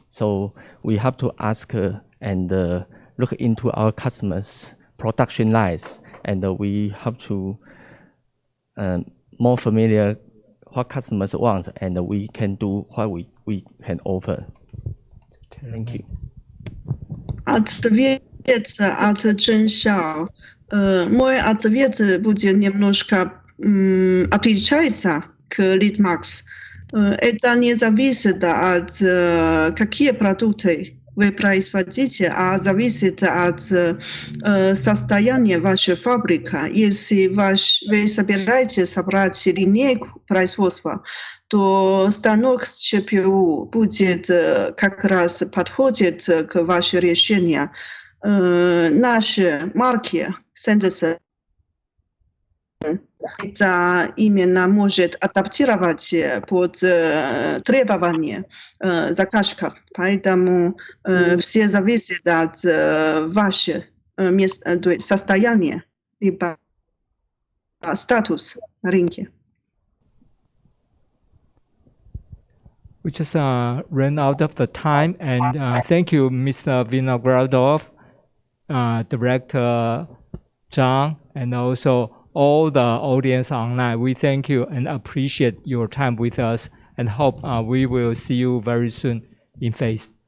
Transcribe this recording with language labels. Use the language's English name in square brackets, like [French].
[English] So we have to ask and look into our customers' production lines, and we have to more familiar what customers want, and we can do what we can offer. Thank you. [Russian] Ответ от Jun Shiau. Мой ответ будет немножко отличается к LEADERMAC. Это не зависит от какие продукты вы производите, а зависит от состояния вашей фабрики. Если вы собираетесь собрать линейку производства, то станок с ЧПУ будет как раз подходит к вашему решению. Наши марки Сендерса это именно может адаптировать под требования заказчиков. Поэтому все зависит от вашего состояния либо статуса на рынке. [English] We just ran out of the time, and thank you, Mr. Vinogradov, Director Zhang, and also all the audience online. We thank you and appreciate your time with us, and hope we will see you very soon in face.